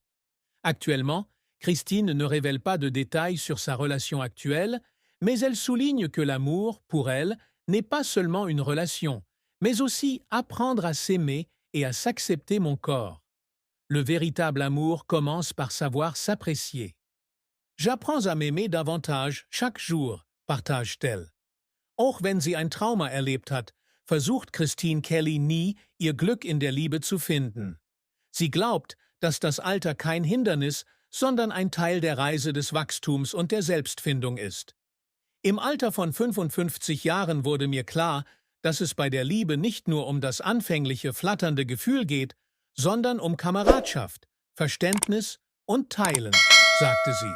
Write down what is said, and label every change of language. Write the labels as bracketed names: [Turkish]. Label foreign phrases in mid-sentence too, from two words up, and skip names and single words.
[French] Actuellement, Christine ne révèle pas de détails sur sa relation actuelle, mais elle souligne que l'amour, pour elle, n'est pas seulement une relation, mais aussi apprendre à s'aimer et à s'accepter mon corps. Le véritable amour commence par savoir s'apprécier. J'apprends à m'aimer davantage chaque jour, partage-t-elle. [German] Auch wenn sie ein Trauma erlebt hat, versucht Christine Kelly nie, ihr Glück in der Liebe zu finden. Sie glaubt, dass das Alter kein Hindernis, sondern ein Teil der Reise des Wachstums und der Selbstfindung ist. Im Alter von 55 Jahren wurde mir klar, dass es bei der Liebe nicht nur um das anfängliche, flatternde Gefühl geht, sondern um Kameradschaft, Verständnis und Teilen, sagte sie.